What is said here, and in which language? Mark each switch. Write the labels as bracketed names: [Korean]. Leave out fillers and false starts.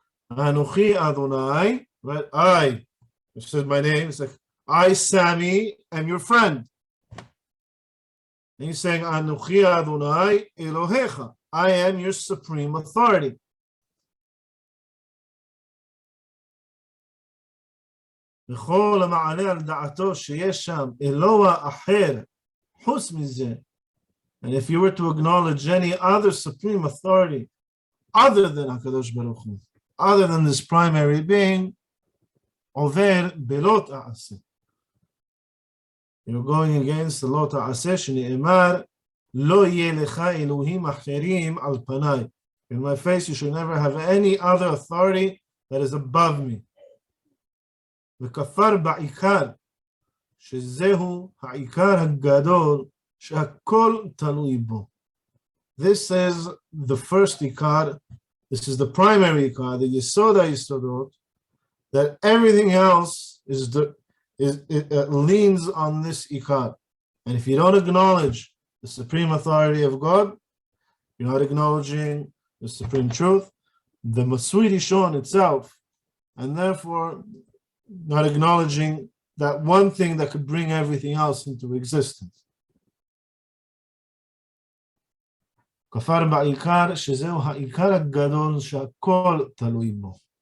[English] Anochi Adonai, right? I said my name, it's like, I, Sammy, am your friend. And he's saying, Anochi Adonai Elohecha, I am your supreme authority. [Hebrew] וכל המעלה על דעתו שיש שם אלוה אחר חוץ מזה. [English] And if you were to acknowledge any other supreme authority other than HaKadosh Baruch Hu, other than this primary being, over belot ta'aseh. You're going against the lo ta'aseh shene'emar lo yeh lecha elohim acherim al panai. In my face you should never have any other authority that is above me. [Hebrew] וכפר בעיקר, שזהו העיקר הגדול שהכל תלוי בו. [English] This is the first ikar, this is the primary ikar, the Yesodey Yesodot, that everything else leans on this ikar. And if you don't acknowledge the supreme authority of God, you're not acknowledging the supreme truth, the Masui Rishon itself, and therefore not acknowledging that one thing that could bring everything else into existence. [Hebrew] כפר בעיקר, שזהו העיקר הגדול שהכל תלוי בו.